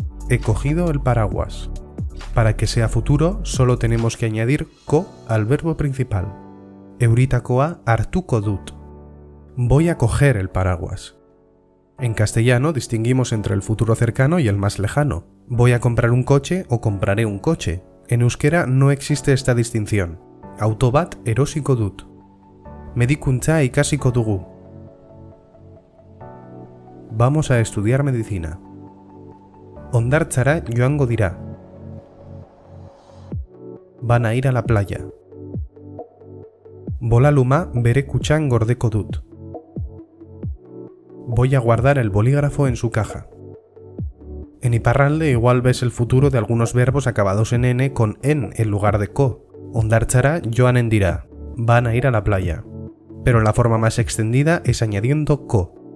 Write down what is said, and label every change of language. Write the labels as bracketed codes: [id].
[es] He cogido el paraguas. Para que sea futuro, solo tenemos que añadir ko al verbo principal. [eu] Euritakoa hartuko dut. [es] Voy a coger el paraguas. En castellano distinguimos entre el futuro cercano y el más lejano. Voy a comprar un coche o compraré un coche. En euskera no existe esta distinción. [eu] Auto bat erosiko dut. Medikuntza ikasiko dugu. [es] Vamos a estudiar medicina. [eu] Hondartzara joango dira. [es] Van a ir a la playa. [eu] Bolaluma bere kutxan gordeko dut. [es] Voy a guardar el bolígrafo en su caja. En Iparralde igual ves el futuro de algunos verbos acabados en n con en lugar de ko. [eu] Hondartzara joanen dira. [es] Van a ir a la playa. Pero la forma más extendida es añadiendo ko.